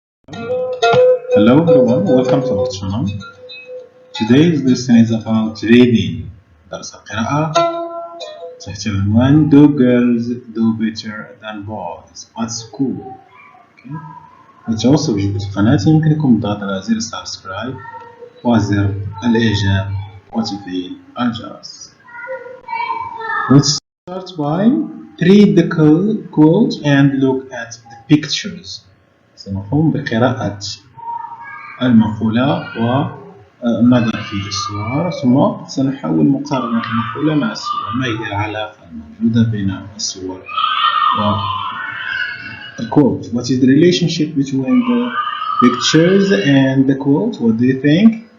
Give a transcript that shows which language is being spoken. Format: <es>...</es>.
<en>Hello everyone, welcome to our channel. Today's lesson is about reading.</en> <ar>درس القراءة تحت عنوان</ar> <en>Do girls do better than boys at school.</en> <ar>للتواصل بجودة القناة يمكنكم الضغط على زر سبسكرايب وزر الإعجاب وتفعيل الجرس.</ar> <en>Let's start by read the quote and look at the pictures.</en> <ar>سنقوم بقراءة المقولة والنظر في الصور، ثم سنحاول مقارنة المقولة مع الصور. ما هي العلاقة الموجودة بين الصور و</ar> <en>the quote? What is the relationship between the pictures and the quote? What do you think?</en>